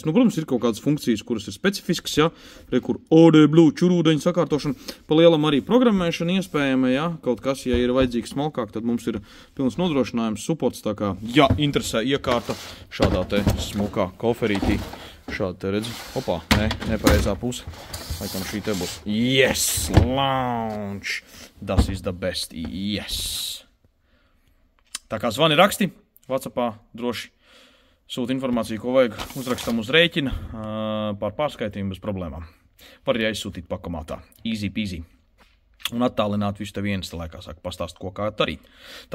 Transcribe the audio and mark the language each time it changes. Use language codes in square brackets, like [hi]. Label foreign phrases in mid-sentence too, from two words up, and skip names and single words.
[lv] Nu, protams, ir kaut kādas funkcijas, kuras ir specifiskas, jā, kur AdBlue čurūdeņu sakārtošana, pa lielam arī programmēšana iespējama, jā, kaut kas, ja ir vajadzīgs smalkāk, tad mums ir pilns nodrošinājums, supports, tā kā, jā, interesē iekārta šādā te smukā koferītī. Šādi te redzi. Opā, nepareizā puse. Laikam šī te būs. [en] Yes! Lounge! Das is the best. Yes! [lv] Tā kā zvani raksti, WhatsAppā droši sūta informāciju, ko vajag. Uzrakstam uz rēķina par pārskaitījumu bez problēmām. Var arī aizsūtīt pakomātā. [en] Easy peasy. [lv] Un attālināt visu tev vienas laikā, saka pastāst, ko kā darīt.